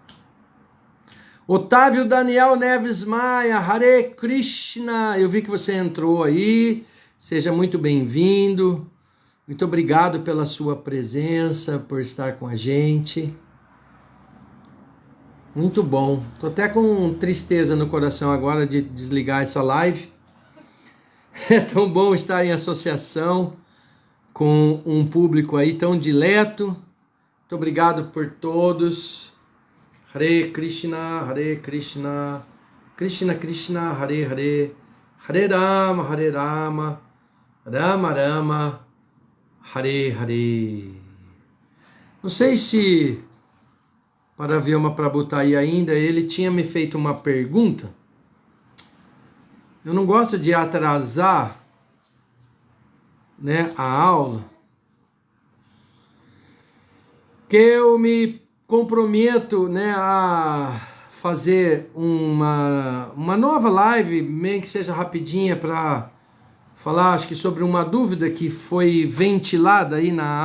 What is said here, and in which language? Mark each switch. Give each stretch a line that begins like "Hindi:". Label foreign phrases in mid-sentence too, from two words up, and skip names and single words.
Portuguese: Otávio Daniel Neves Maia,
Sanskrit: हरे कृष्ण,
Portuguese: eu vi que você entrou aí, seja muito bem-vindo, muito obrigado pela sua presença, por estar com a gente, muito bom, tô até com tristeza no coração agora de desligar essa live, é tão bom estar em associação com um público aí tão dileto, muito obrigado por todos.
Sanskrit: हरे कृष्ण, कृष्ण कृष्ण, हरे हरे, हरे राम, राम राम, हरे हरे.
Portuguese: Não sei se Paravyama Prabhu tá aí ainda, ele tinha me feito uma pergunta. Eu não gosto de atrasar, né, a aula, que eu me comprometo, né, a fazer uma nova live, meio que seja rapidinha, para falar, acho que sobre uma dúvida que foi ventilada aí